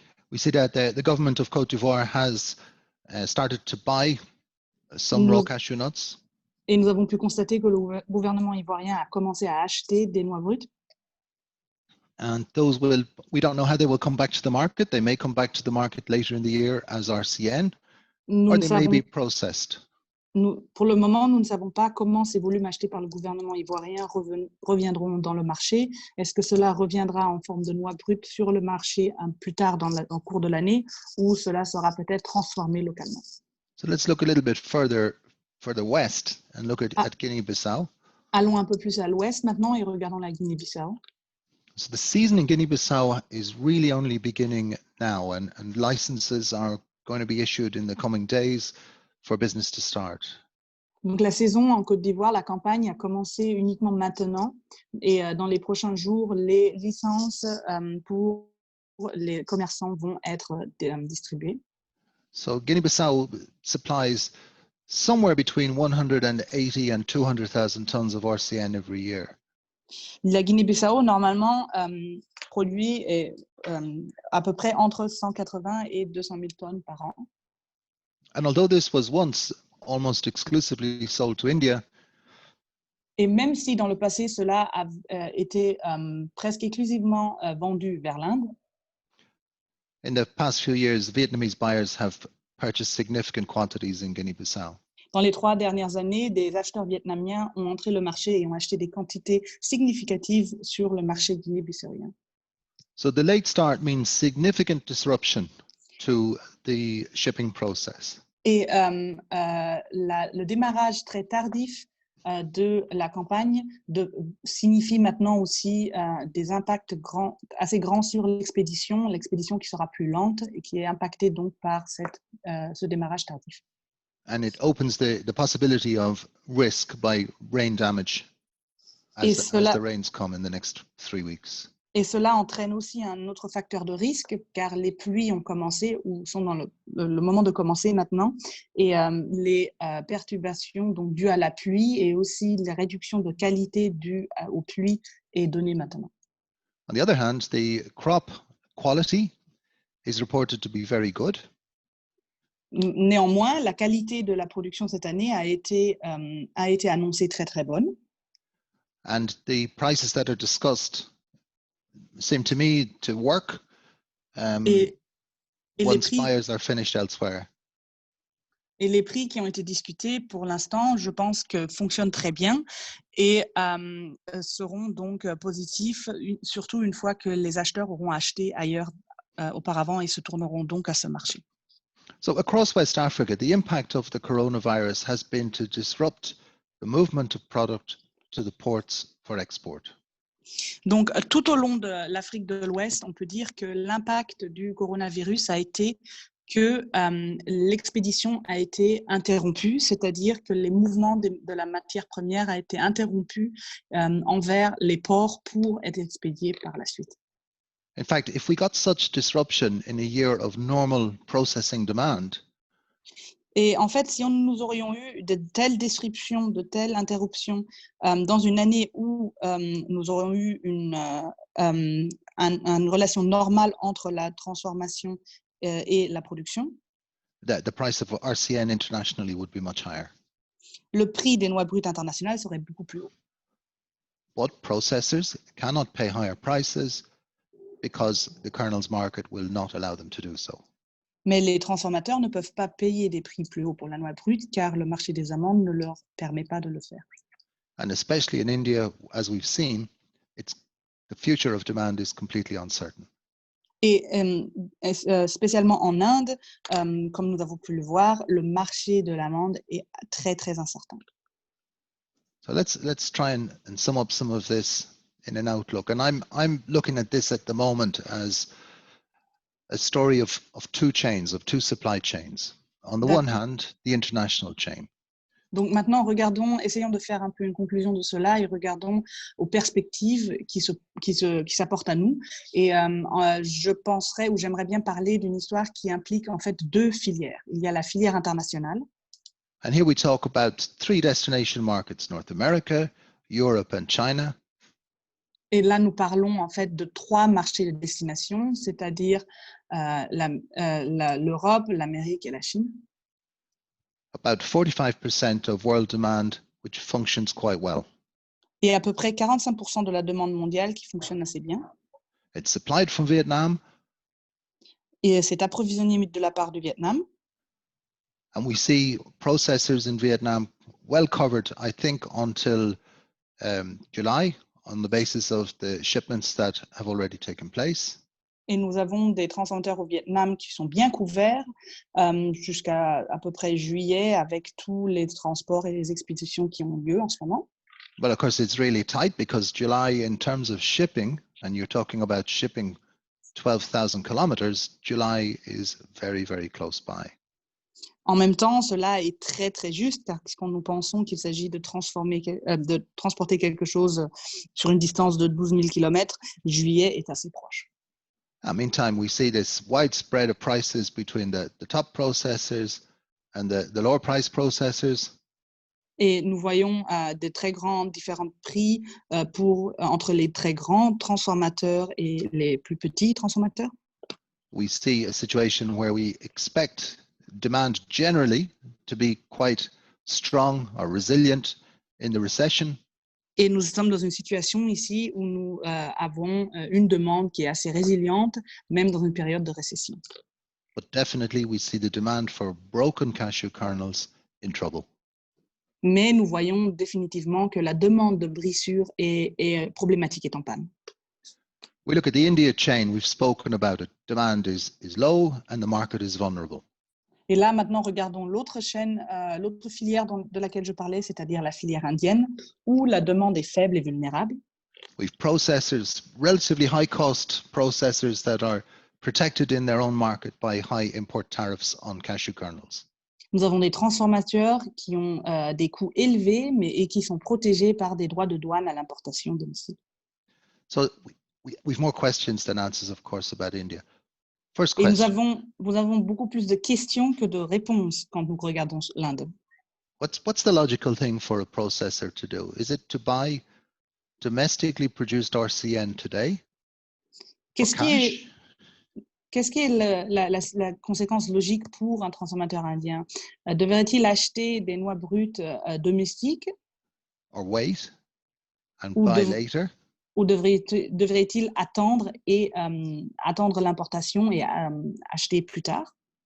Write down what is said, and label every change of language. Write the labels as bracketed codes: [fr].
[en] We see that the government of Côte d'Ivoire has started to buy some raw cashew nuts. [fr] Et nous avons pu constater que le gouvernement ivoirien a commencé à acheter des noix brutes. [en] And we don't know how they will come back to the market. They may come back to the market later in the year as RCN, or they may be processed. [fr] Pour le moment, nous ne savons pas comment ces volumes achetés par le gouvernement ivoirien reviendront dans le marché. Est-ce que cela reviendra en forme de noix brutes sur le marché plus tard en cours de l'année, ou cela sera peut-être transformé localement? [en] So let's look a little bit further west and look at Guinea-Bissau. [fr] Allons un peu plus à l'ouest maintenant et regardons la Guinée-Bissau. [en] So the season in Guinea-Bissau is really only beginning now, and licenses are going to be issued in the coming days for business to start. [fr] Donc la saison en Côte d'Ivoire, la campagne a commencé uniquement maintenant et dans les prochains jours, les licences pour les commerçants vont être distribuées. [en] So Guinea-Bissau supplies somewhere between 180 and 200,000 tons of RCN every year. [fr] La Guinée-Bissau, normalement, produit à peu près entre 180 et 200 000 tonnes par an. [en] And although this was once almost exclusively sold to India, [fr] et même si dans le passé, cela a été presque exclusivement vendu vers l'Inde, [en] in the past few years, Vietnamese buyers have purchased significant quantities in Guinea-Bissau. [fr] Dans les 3 dernières années, des acheteurs vietnamiens ont entré le marché et ont acheté des quantités significatives sur le marché guinéen-bissauien. [en] So the late start means significant disruption to the shipping process. [fr] Et le démarrage très tardif de la campagne signifie maintenant aussi des impacts assez grands sur l'expédition qui sera plus lente et qui est impactée donc par ce démarrage tardif. [en] And it opens the possibility of risk by rain damage as the rains come in the next 3 weeks. [fr] Et cela entraîne aussi un autre facteur de risque, car les pluies ont commencé ou sont dans le moment de commencer maintenant, et les perturbations donc, dues à la pluie et aussi la réduction de qualité due aux pluies est donnée maintenant. [en] On the other hand, the crop quality is reported to be very good. [fr] Néanmoins, la qualité de la production cette année a été annoncée très très bonne. [en] And the prices that are discussed seem to me to work [fr] Et les [en] once [fr] prix [en] buyers are finished elsewhere. [fr] Et les prix qui ont été discutés pour l'instant, je pense que fonctionnent très bien et seront donc positifs, surtout une fois que les acheteurs auront acheté ailleurs auparavant et se tourneront donc à ce marché. [en] So across West Africa, the impact of the coronavirus has been to disrupt the movement of product to the ports for export. [fr] Donc, tout au long de l'Afrique de l'Ouest, on peut dire que l'impact du coronavirus a été que l'expédition a été interrompue, c'est-à-dire que les mouvements de la matière première a été interrompu envers les ports pour être expédiés par la suite. [en] In fact, if we got such disruption in a year of normal processing demand, [fr] Et en fait, si nous aurions eu de telles disruptions, de telles interruptions dans une année où nous aurions eu une relation normale entre la transformation et la production, [en] the price of RCN internationally would be much higher. [fr] le prix des noix brutes internationales serait beaucoup plus haut. [en] But processors cannot pay higher prices because the kernels market will not allow them to do so. [fr] Mais les transformateurs ne peuvent pas payer des prix plus hauts pour la noix brute car le marché des amandes ne leur permet pas de le faire. [en] And especially in India, as we've seen, the future of demand is completely uncertain. [fr] Et spécialement en Inde, comme nous avons pu le voir, le marché de l'amande est très, très incertain. [en] So let's try and sum up some of this in an outlook. And I'm looking at this at the moment as a story of two chains, of two supply chains. On the one hand, the international chain. [fr] Donc maintenant, essayons de faire un peu une conclusion de cela et regardons aux perspectives qui s'apportent à nous. Et je penserais ou j'aimerais bien parler d'une histoire qui implique en fait deux filières. Il y a la filière internationale. [en] And here we talk about three destination markets, North America, Europe and China. [fr] Et là, nous parlons en fait de trois marchés de destination, c'est-à-dire l'Europe, l'Amérique et la Chine. [en] About 45% of world demand, which functions quite well. [fr] Et à peu près 45% de la demande mondiale qui fonctionne assez bien. [en] It's supplied from Vietnam. [fr] Et c'est approvisionné de la part du Vietnam. [en] And we see processors in Vietnam well covered, I think, until July, on the basis of the shipments that have already taken place. [fr] Et nous avons des transformateurs au Vietnam qui sont bien couverts jusqu'à peu près juillet avec tous les transports et les expéditions qui ont lieu en ce moment. [en] But of course, it's really tight because July, in terms of shipping, and you're talking about shipping 12,000 kilometers, July is very, very close by. [fr] En même temps, cela est très, très juste, car quand nous pensons qu'il s'agit de transporter quelque chose sur une distance de 12 000 km, juillet est assez proche. [en] Meantime, we see this widespread of prices between the top processors and the lower price processors. [fr] Et nous voyons des très grands différents prix entre les très grands transformateurs et les plus petits transformateurs. [en] We see a situation where we expect demand generally to be quite strong or resilient in the recession. [fr] Et nous sommes dans une situation ici où nous avons une demande qui est assez résiliente, même dans une période de récession. [en] But definitely we see the demand for broken cashew kernels in trouble. [fr] Mais nous voyons définitivement que la demande de brissures est problématique, est en panne. [en] We look at the India chain, we've spoken about it. Demand is low and the market is vulnerable. [fr] Et là, maintenant, regardons l'autre chaîne, l'autre filière de laquelle je parlais, c'est-à-dire la filière indienne, où la demande est faible et vulnérable. [en] We've processors, relatively high-cost processors that are protected in their own market by high import tariffs on cashew kernels. [fr] Nous avons des transformateurs qui ont des coûts élevés et qui sont protégés par des droits de douane à l'importation domicile. [en] So we've more questions than answers, of course, about India. First [fr] Et nous [en] question, [fr] avons beaucoup plus de questions que de réponses quand nous regardons l'Inde. [en] what's the logical thing for a processor to do? Is it to buy domestically produced RCN today for [fr] Qu'est-ce qui est, [en] cash, [fr] qu'est-ce qui est la conséquence logique pour un transformateur indien? Devrait-il acheter des noix brutes domestiques [en] or wait and [fr] ou, [en] buy later? [fr] ou devrait-il attendre et attendre l'importation et acheter plus tard?